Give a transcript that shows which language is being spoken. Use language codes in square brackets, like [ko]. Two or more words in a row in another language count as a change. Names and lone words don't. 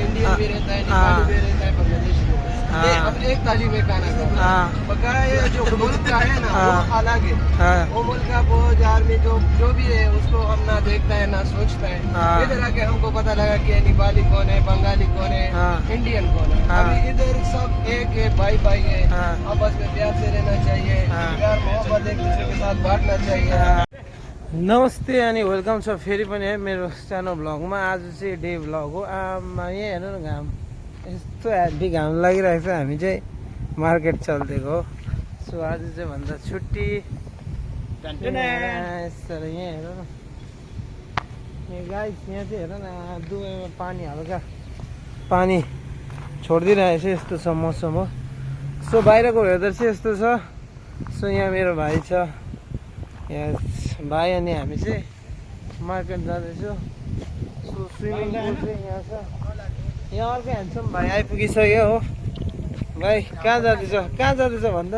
[hi] इंडियन भी रहता है नेपाली भी रहता है बांग्लादेशी भी रहता है अब एक थाली में खाना खाओ बकाया ये जो मुल्क का है ना वो अलग है वो मुल्क का बोझ आर्मी जो भी है उसको हम ना देखता है ना सोचता है इधर आके हमको पता लगा कि नेपाली कौन है बंगाली कौन है इंडियन कौन है अभी इधर सब एक है भाई भाई है आपस में प्यार से रहना चाहिए प्यार मोहब्बत एक दूसरे के साथ बांटना चाहिए [ne] नमस्ते अनि वेलकम छ फेरि पनि है मेरो सानो भ्लगमा आज चाहिँ [en] day vlog [ne] हो यहाँ हेर्नु न घाम यस्तो हेभी घाम लागिरहेको छ हामी चाहिँ मार्केट चल्दिएको हो सो आज चाहिँ भन्दा छुट्टी सर यहाँ हेर न गाइस यहाँ चाहिँ हेर न दुवैमा पानी हल्का पानी छोडिदिइरहेको छ यस्तो छ मौसम हो सो बाहिरको वेदर चाहिँ यस्तो छ सो यहाँ मेरो भाइ छ यहाँ भाइ अनि हामी चाहिँ मार्केट जाँदैछु सो [en] swimming pool [ne] चाहिँ यहाँ छ यहाँ अर्कै ह्यान्डसम भाइ आइपुगिसक्यो हो भाइ कहाँ जाँदैछ भन्दा